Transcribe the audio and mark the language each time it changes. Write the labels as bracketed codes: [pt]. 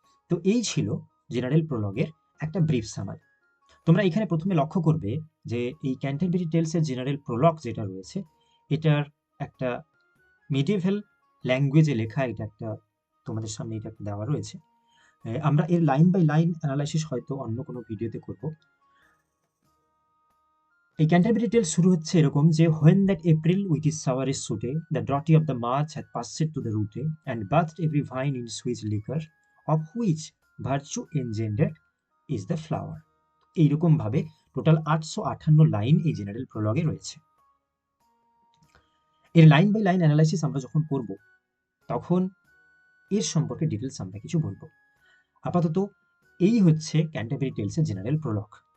[bn] তো এই ছিল জেনারেল প্রোলগের একটা ব্রিফ সামারি। তোমরা এখানে প্রথমে লক্ষ্য করবে যে এই ক্যান্টারবেরি টেলসের জেনারেল প্রোলগ যেটা রয়েছে, এটার একটা মিডিয়েভাল ল্যাঙ্গুয়েজে লেখা, এটা একটা তোমাদের সামনে এটা দেওয়া রয়েছে। আমরা এর লাইন বাই লাইন অ্যানালাইসিস হয়তো অন্য কোনো ভিডিওতে করব। এই ক্যান্টারবেরি টেলস শুরু হচ্ছে এরকম যে [en] when that April with his sour suite, the droughty of the March had passed to the root, and bathed every vine in sweet liquor, of which virtue engendered is the flower. [bn] এইরকম ভাবে total 858 line এই general প্রোলগে রয়েছে। এর line by line analysis আমরা যখন করব তখন এর সম্পর্কে ডিটেলস আমরা কিছু বলবো। আপাতত এই হচ্ছে ক্যান্টারবেরি টেলসের জেনারেল প্রোলগ।